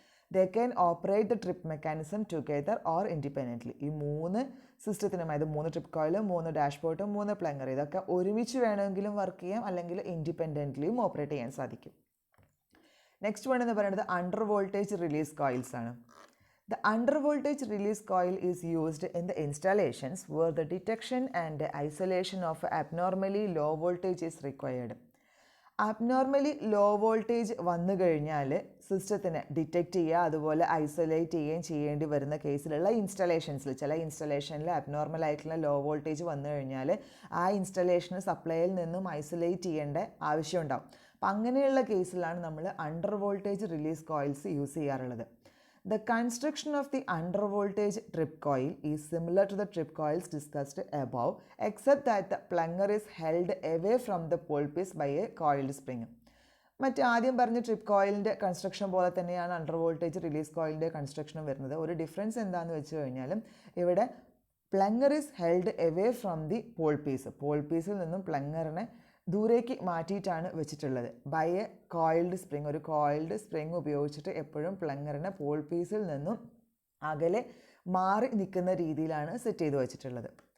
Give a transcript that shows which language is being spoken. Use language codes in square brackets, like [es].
[en] They can operate the trip mechanism together or independently. [ml] ഈ 3 സിസ്റ്റത്തിനും, അതായത് 3 trip കോയിലും 3 dash ബോർഡും 3 plunger, ഇതൊക്കെ ഒരുമിച്ച് വേണമെങ്കിലും വർക്ക് ചെയ്യാം, അല്ലെങ്കിൽ ഇൻഡിപെൻഡൻ്റ്ലിയും ഓപ്പറേറ്റ് ചെയ്യാൻ സാധിക്കും. നെക്സ്റ്റ് വൺ എന്ന് പറയുന്നത് അണ്ടർ വോൾട്ടേജ് റിലീസ് കോയിൽസ് ആണ്. [en] The under voltage release coil is used in the installations where the detection and isolation of abnormally low voltage is required. [ml] Abnormally low voltage വന്നു കഴിഞ്ഞാൽ സിസ്റ്റത്തിനെ detect ചെയ്യുക, അതുപോലെ isolate ചെയ്യുകയും ചെയ്യേണ്ടി വരുന്ന കേസിലുള്ള ഇൻസ്റ്റലേഷൻസിൽ, ചില ഇൻസ്റ്റലേഷനിൽ അബ്നോർമൽ ആയിട്ടുള്ള ലോ വോൾട്ടേജ് വന്നു കഴിഞ്ഞാൽ ആ ഇൻസ്റ്റലേഷന് സപ്ലൈയിൽ നിന്നും ഐസൊലേറ്റ് ചെയ്യേണ്ട ആവശ്യമുണ്ടാകും. അപ്പം അങ്ങനെയുള്ള കേസിലാണ് നമ്മൾ under voltage release coils use ചെയ്യാറുള്ളത്. [en] The construction of the under voltage trip coil is similar to the trip coils discussed above, except that the plunger is held away from the pole piece by a coiled spring. [ml] മറ്റ് ആദ്യം പറഞ്ഞ trip കോയിലിൻ്റെ construction പോലെ തന്നെയാണ് under voltage release കോയിലിൻ്റെ കൺസ്ട്രക്ഷനും വരുന്നത്. ഒരു difference എന്താണെന്ന് വെച്ച് കഴിഞ്ഞാൽ ഇവിടെ [en] Plunger is held away from the pole piece. [ml] Paul പീസിൽ നിന്നും പ്ലങ്ങറിനെ ദൂരേക്ക് മാറ്റിയിട്ടാണ് വെച്ചിട്ടുള്ളത്. [en] by a coiled spring, [ml] ഒരു കോയിൽഡ് സ്പ്രിങ് ഉപയോഗിച്ചിട്ട് എപ്പോഴും പ്ലങ്ങറിനെ പോൾ പീസിൽ നിന്നും അകലെ മാറി നിൽക്കുന്ന രീതിയിലാണ് സെറ്റ് ചെയ്ത് വെച്ചിട്ടുള്ളത്.